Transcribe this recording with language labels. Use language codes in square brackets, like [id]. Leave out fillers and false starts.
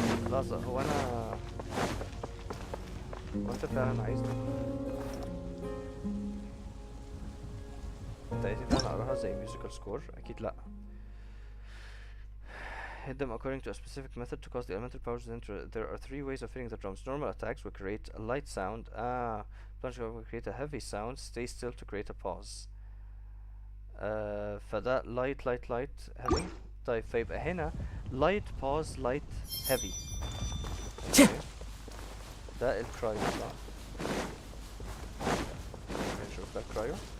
[ar] لحظة، هو انت فعلا عايزني؟ انت عايزني فعلا اقراها زي ميوزيكال سكور؟ اكيد لا. [en] Hit them according to a specific method to cause the elemental powers to enter. There are 3 ways of hitting the drums. Normal attacks will create a light sound. Plunge will create a heavy sound. Stay still to create a pause. [ar] فده [en] light heavy. [ar] طيب فيبقى هنا [en] light pause light heavy. Okay. [ar] ده الكرايو صح؟ نشوف ده الكرايو.